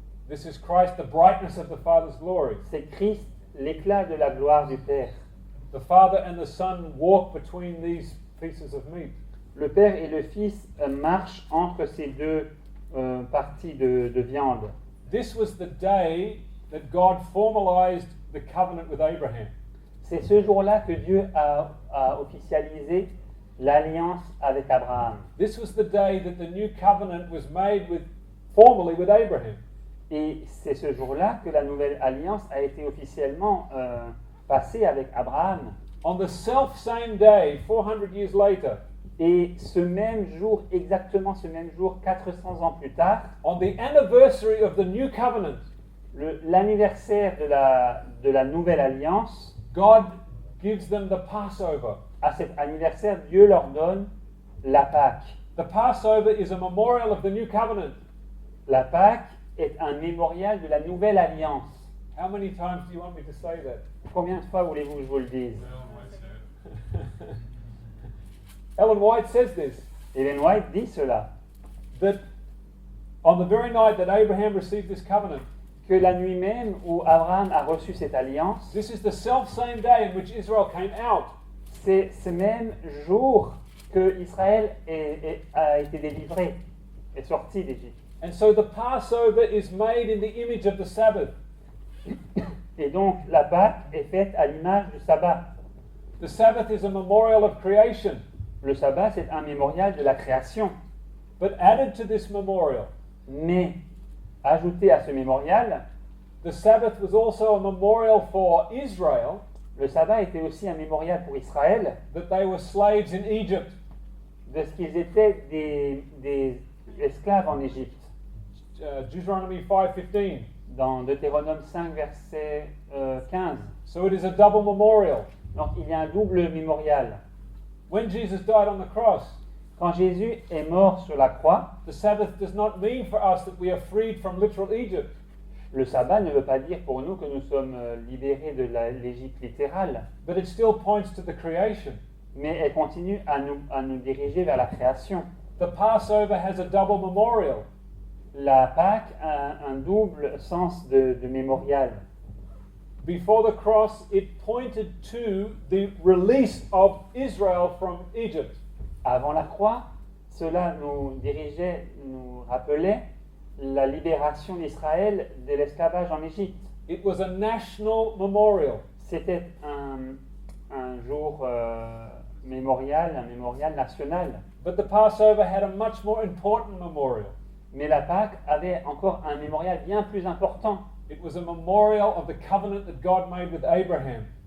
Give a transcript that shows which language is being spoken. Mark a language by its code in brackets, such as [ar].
[en] This is Christ, the brightness of the Father's glory. [fr] c'est Christ, l'éclat de la gloire du Père. [en] The Father and the Son walk between these pieces of meat. [fr] Le Père et le Fils marchent entre ces deux parties de viande. [en] This was the day that God formalized the covenant with Abraham. [fr] C'est ce jour-là que Dieu a officialisé l'alliance avec Abraham. [en] This was the day that the new covenant was made formally with Abraham. [fr] Et c'est ce jour-là que la nouvelle alliance a été officiellement passée avec Abraham. [en] On the self-same day, 400 years later, [fr] Et ce même jour, exactement ce même jour, 400 ans plus tard, [en] on the anniversary of the new covenant, [fr] l'anniversaire de la nouvelle alliance, [en] God gives them the Passover. [fr] à cet anniversaire, Dieu leur donne la Pâque. [en] The Passover is a memorial of the new covenant. [fr] La Pâque est un mémorial de la nouvelle alliance. [en] How many times do you want me to say that? [fr] Combien de fois voulez-vous que je vous le dise? [en] Ellen White says this, [fr] Ellen White dit cela, [en] that on the very night that Abraham received this covenant, [fr] que la nuit même où Abraham a reçu cette alliance, [en] this is the self-same day in which Israel came out. [fr] c'est ce même jour que Israël a été délivré, est sorti d'Égypte. [en] And so the Passover is made in the image of the Sabbath. [fr] Et donc la Pâque est faite à l'image du sabbat. [en] The Sabbath is a memorial of creation, [fr] Le sabbat, c'est un mémorial de la création. [en] but added to this memorial, [fr] Mais ajouté à ce mémorial, [en] the Sabbath was also a memorial for Israel [fr] le sabbat était aussi un mémorial pour Israël [en] that they were slaves in Egypt. [fr] de ce qu'ils étaient des esclaves en Égypte. [en] Deuteronomy 5:15. [fr] Dans Deutéronome 5, verset 15. [en] So it is a double memorial. [fr] Donc il y a un double mémorial. [en] When Jesus died on the cross, [fr] Quand Jésus est mort sur la croix, [en] the Sabbath does not mean for us that we are freed from literal Egypt. [fr] le sabbat ne veut pas dire pour nous que nous sommes libérés de l'Égypte littérale, [en] But it still points to the creation. [fr] mais elle continue à nous diriger vers la création. [en] The Passover has a double memorial. [fr] La Pâque a un double sens de mémorial. [en] Before the cross, it pointed to the release of Israel from Egypt. [fr] Avant la croix, cela nous dirigeait, nous rappelait la libération d'Israël de l'esclavage en Égypte. [en] It was a national memorial. [fr] C'était un jour mémorial, un mémorial national. [en] But the Passover had a much more important memorial. [fr] Mais la Pâque avait encore un mémorial bien plus important. [en] It was a memorial of the covenant that God made with Abraham.